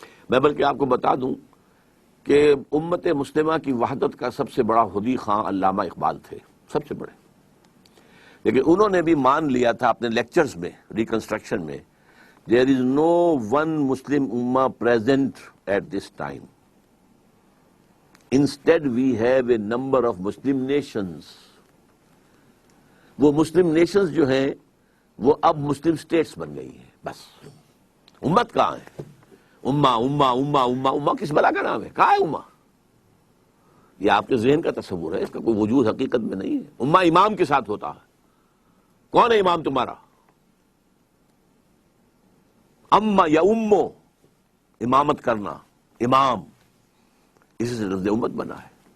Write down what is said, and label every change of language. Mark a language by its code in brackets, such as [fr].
[ur] میں بلکہ آپ کو بتا دوں کہ امت مسلمہ کی وحدت کا سب سے بڑا حدی خواں علامہ اقبال تھے، سب سے بڑے. لیکن انہوں نے بھی مان لیا تھا اپنے لیکچرز میں، ریکنسٹرکشن میں، [en] there is no one Muslim ummah present at this time. Instead we have a number of Muslim nations. [ur] وہ مسلم نیشنز جو ہیں وہ اب مسلم اسٹیٹس بن گئی ہیں. بس امت کہاں ہے؟ امہ امہ امہ امہ امہ کس بلا کا نام ہے؟ کہاں ہے امہ؟ یہ آپ کے ذہن کا تصور ہے، اس کا کوئی وجود حقیقت میں نہیں ہے. امہ امام کے ساتھ ہوتا ہے. کون ہے امام تمہارا؟ اما یا امو، امامت کرنا، امام، اسی سے لفظ امت بنا ہے.